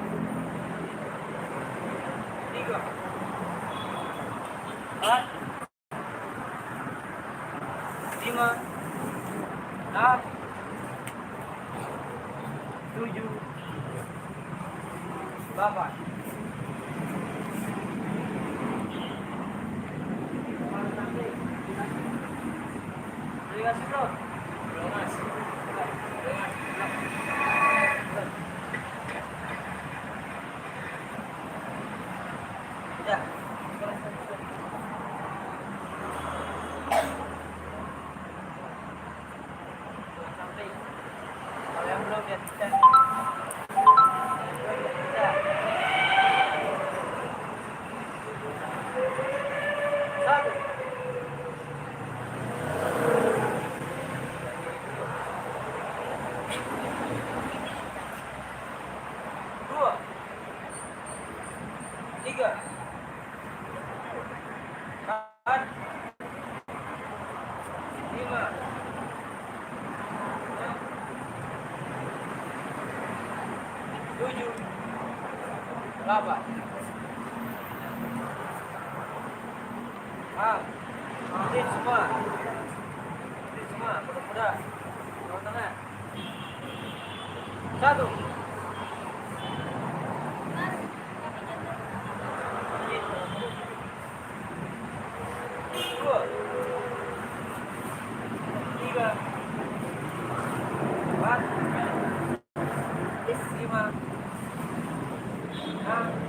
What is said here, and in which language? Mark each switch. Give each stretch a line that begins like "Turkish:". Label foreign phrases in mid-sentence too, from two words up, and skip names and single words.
Indonesian: Tiga. Empat. Lima. Enam. Tujuh. Delapan. Terima kasih bro. Belum mas. Ya. Sampai. Kalau yang belum lihat kita. Satu. Dua. Tiga. Empat. Lima. Enam. Tujuh. Delapan. Sit semua. Sit semua, muda-muda. Tengah tengah. Satu. Dua. Tiga. Empat. Lima. Enam.